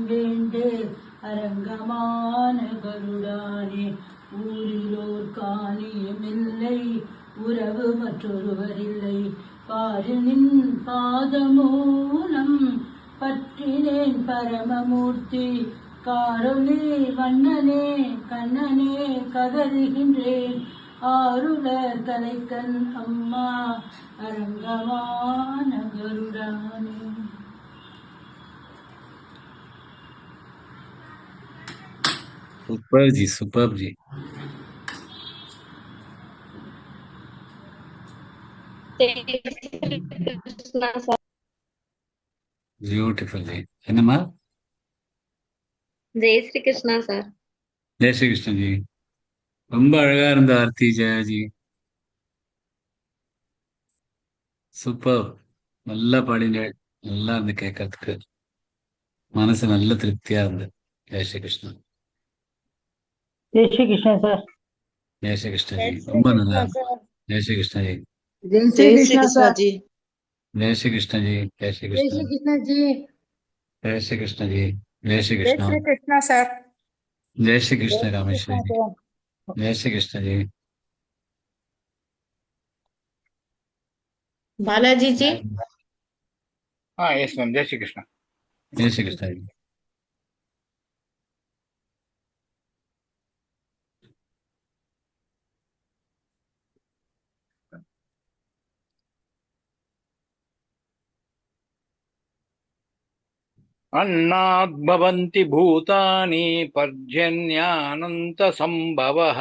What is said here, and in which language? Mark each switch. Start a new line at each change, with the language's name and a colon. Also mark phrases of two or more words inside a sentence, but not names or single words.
Tamil: வேண்டு அரங்கமான கருடானே ஊரிலோர் காணியமில்லை உறவு மற்றொருவரில்லை பாரினின் பாதமூலம் பற்றினேன் பரமமூர்த்தி காரொளி வண்ணனே கண்ணனே கதறுகின்றேன் ஆருலர் கலைக்கண் அம்மா அரங்கமான கருடானே.
Hindi: सुपर जी, सुपर जी। जय श्री कृष्णा सर। ब्यूटीफुल जी। என்னம்மா? जय श्री कृष्णा सर। जय श्री कृष्ण जी.
Tamil: ரொம்ப அழகா இருந்த ஆர்த்தி ஜெயாஜி. சூப்பர். நல்லா பாடினேள். நல்லா இருந்து கேட்கறதுக்கு. மனசு நல்ல திருப்தியா இருந்து.
Hindi: जय श्री कृष्णा. जय श्री कृष्ण सर। जय श्री कृष्ण जय ஜி. श्री
Tamil: ரொம்ப நல்லா
Hindi: कृष्णा
Tamil: இருந்து.
Hindi: सर। जय श्री कृष्ण जी. जय श्री जय श्री कृष्ण कृष्णा सर। जी। जय श्री कृष्ण जी. जय श्री जय கிருஷ்ணா. श्री कृष्ण जी। जय श्री कृष्ण जी. जय श्री जय கிருஷ்ணா. श्री कृष्णा सर। जय श्री जय கிருஷ்ண श्री ராமேஸ்வரி कृष्णा ஜி. सर। जय श्री कृष्ण जी. बालाजी जी। हाँ यस मैम, जय श्री कृष्ण। जय श्री कृष्ण जी.
Sanskrit: अन्नाद् भवन्ति भूतानि पर्जन्यानन्तसम्भवः।